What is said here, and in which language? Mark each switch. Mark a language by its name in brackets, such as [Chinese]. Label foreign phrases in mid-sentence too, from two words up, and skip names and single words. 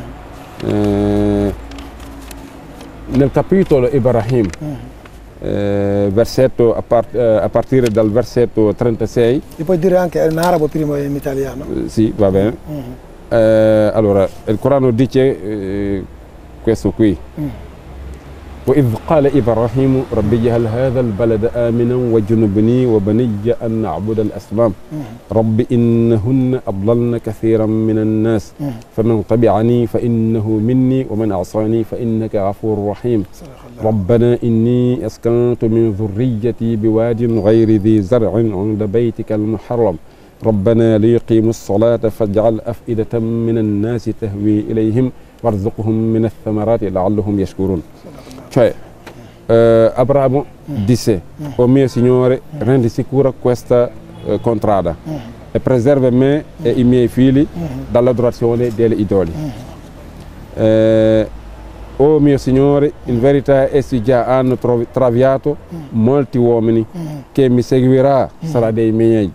[Italian] Nel capitolo Ibrahim, versetto a partire dal versetto 36. Ti puoi dire anche in arabo prima e in italiano? Sì, va bene. Allora, il Corano dice questo qui. [Arabic] وإذ قال إبراهيم رب اجعل هذا البلد آمنا واجنبني وبني أن نعبد الأصنام رب إنهن أضللن كثيرا من الناس فمن تبعني فإنه مني ومن عصاني فإنك غفور رحيم ربنا إني أسكنت من ذريتي بواد غير ذي زرع عند بيتك المحرم ربنا ليقيموا الصلاة فاجعل أفئدة من الناس تهوي إليهم وارزقهم من الثمرات لعلهم يشكرون. [Italian] Cioè, Abramo disse, o mio Signore, rendi sicura questa contrada e preserva me e i miei figli dall'adorazione degli idoli. O mio Signore, in verità essi già hanno traviato molti uomini, che mi seguirà sarà dei miei.